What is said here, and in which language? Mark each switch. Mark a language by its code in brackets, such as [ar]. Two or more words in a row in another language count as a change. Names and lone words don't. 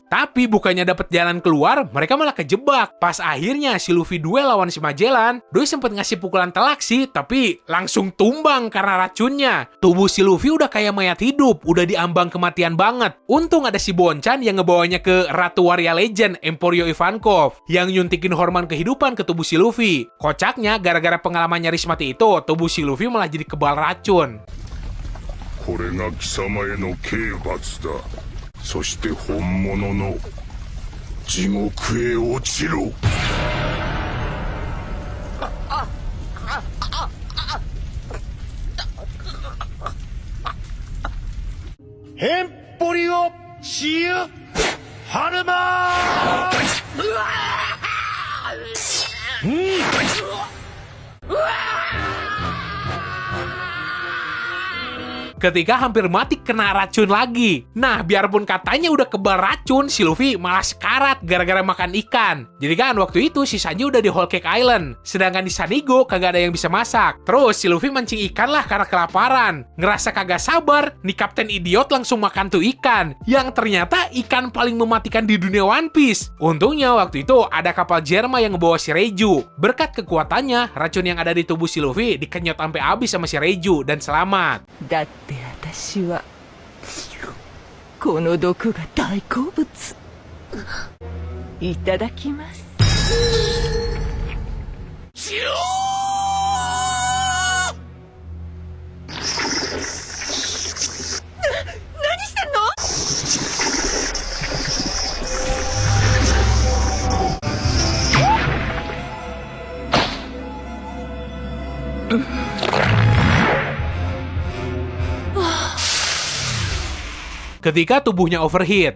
[id] Tapi bukannya dapet jalan keluar, mereka malah kejebak. Pas akhirnya si Luffy duel lawan si Magellan, Doi sempet ngasih pukulan telak sih, tapi langsung tumbang karena racunnya. Tubuh si Luffy udah kayak mayat hidup, udah diambang kematian banget. Untung ada si Bonchan yang ngebawanya ke Ratu Waria Legend, Emporio Ivankov, yang nyuntikin hormon kehidupan ke tubuh si Luffy. Kocaknya, gara-gara pengalaman nyaris mati itu, tubuh si Luffy malah jadi kebal racun. [ja] これが貴様への刑罰だ。そして本物の地獄へ落ちろ。ヘンポリオシユハルマ [id] Ketika hampir mati kena racun lagi. Nah, biarpun katanya udah kebal racun, si Luffy malah sekarat gara-gara makan ikan. Jadi kan waktu itu si Sanji udah di Whole Cake Island. Sedangkan di Sanigo kagak ada yang bisa masak. Terus si Luffy mancing ikan lah karena kelaparan. Ngerasa kagak sabar, nih Kapten Idiot langsung makan tuh ikan. Yang ternyata ikan paling mematikan di dunia One Piece. Untungnya waktu itu ada kapal Jerma yang ngebawa si Reiju. Berkat kekuatannya, racun yang ada di tubuh si Luffy dikenyot sampai habis sama si Reiju dan selamat. [ja] だって私はこの毒が大好物。いただきます。何してんの？ [id] Ketika tubuhnya overheat.